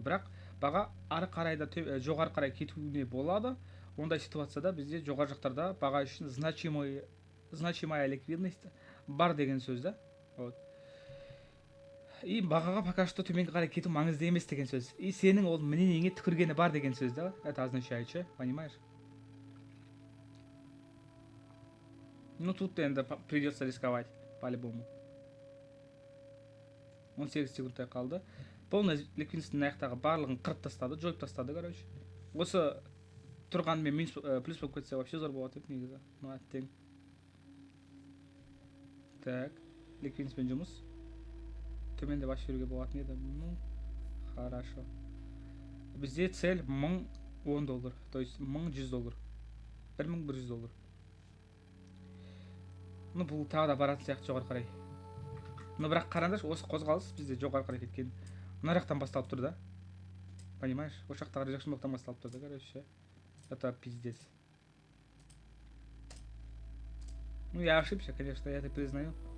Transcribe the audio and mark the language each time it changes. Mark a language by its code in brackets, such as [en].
[kk] Бірақ баға ары қарай да жоғары қарай кетуіне болады. Ондай ситуацияда бізде жоғары жақтарда баға үшін [ru] значимая ликвидность [kk] бар деген сөз да. [ru] Вот. И [kk] бағаға [ru] пока что [kk] төменге қарай кету маңызды емес деген сөз. И сенің ол мнениеңе түкіргені бар деген сөз да. [ru] Это означает, что, понимаешь? Ну тут енді придется рисковать по-любому. [kk] 18 секундтай қалды. [ru] Полный [kk] ликвидностьтің аяқтағы барлығын қырып тастады, жойып тастады, [ru] короче. [kk] Осы тұрғанымен минус плюс болып кетсе [ru] вообще [kk] зор болады еді негізі. [ru] Ну [kk] әттең. [ru] Так, [kk] ликвидностьпен жұмыс. Төменде басып жүруге болатын еді. [ru] Ну, хорошо. [kk] Бізде [ru] цель $1010, то есть $1100. $1100. Ну [kk] бұл тағы да баратын сияқты жоғары қарай. [ru] Но [kk] бірақ қараңдаршы, осы қозғалыс бізде жоғары қарай кеткен. Мына жақтан басталып тұр да. [ru] Понимаешь? [kk] Осы жақтағы rejection блоктан басталып тұр да, [ru] короче. Это пиздец. Ну я ошибся, конечно, я это признаю.